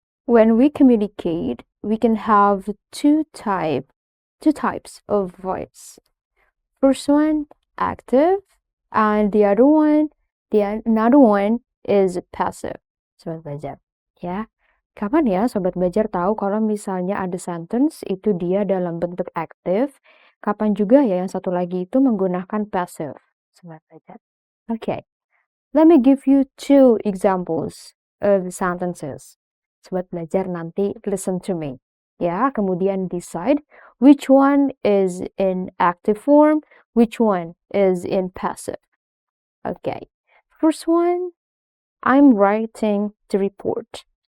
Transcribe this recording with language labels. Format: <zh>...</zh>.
<en>when we communicate, we can have two types of voice. First one, active, and another one is passive.</en> <id>Sobat belajar, ya. Kapan ya sobat belajar tahu kalau misalnya ada sentence itu dia dalam bentuk aktif, kapan juga ya yang satu lagi itu menggunakan passive, sobat belajar.</id> <en>Okay, let me give you two examples of sentences.</en> <id>Sobat belajar nanti</id> <en>listen to me,</en> <id>ya, kemudian</id> <en>decide which one is in active form, which one is in passive. Okay, first one, I'm writing the report.</en>